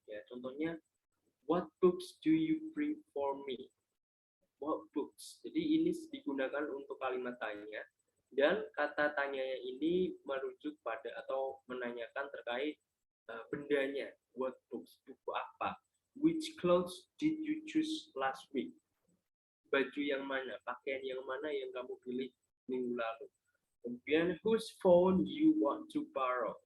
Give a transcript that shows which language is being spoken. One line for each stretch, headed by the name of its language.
Indonesian: Ya, contohnya,
English: what books do you bring for me? What books?
Indonesian: Jadi ini digunakan untuk kalimat tanya. Dan kata tanyanya ini merujuk pada atau menanyakan terkait bendanya.
English: What books?
Indonesian: Buku apa?
English: Which clothes did you choose last week?
Indonesian: Baju yang mana? Pakaian yang mana yang kamu pilih minggu lalu? Kemudian
English: whose phone you want to borrow?